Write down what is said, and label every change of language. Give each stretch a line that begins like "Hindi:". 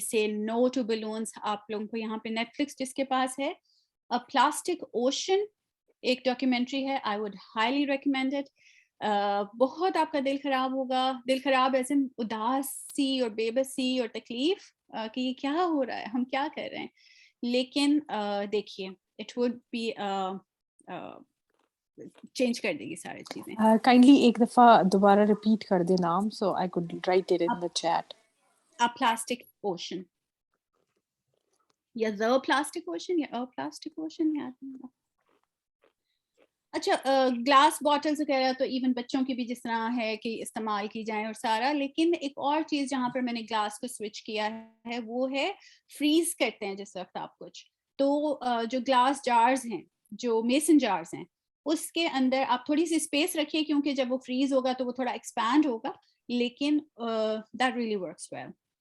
English: Say no to balloons.
Urdu: آپ لوگوں کو یہاں پہ نیٹ فلکس جس کے پاس ہے, پلاسٹک اوشن ایک ڈاکیومنٹری ہے,
English: I would highly recommend it.
Urdu: بہت آپ کا دل خراب ہوگا, دل خراب ایسے اداسی اور بے بسی اور تکلیف کہ یہ کیا ہو رہا ہے, ہم کیا کر رہے ہیں. لیکن دیکھیے
English: it would be
Urdu: چینج کر دے گی ساری چیزیں. کائنڈلی ایک دفعہ دوبارہ ریپیٹ کر دے نام,
English: So I could write it in the chat. A plastic ocean.
Urdu: یا
English: the plastic ocean
Urdu: یا
English: a plastic ocean
Urdu: یاد نہیں ہوگا. اچھا گلاس باٹلز وغیرہ تو ایون بچوں کی بھی جس طرح ہے کہ استعمال کی جائیں اور سارا, لیکن ایک اور چیز جہاں پر میں نے گلاس کو سوئچ کیا ہے وہ ہے فریز کرتے ہیں جس وقت آپ کچھ, تو جو گلاس جارز ہیں, جو میسن جارز ہیں, اس کے اندر آپ تھوڑی سی اسپیس رکھیے کیونکہ جب وہ فریز ہوگا تو وہ تھوڑا ایکسپینڈ ہوگا, لیکن
English: That really works well.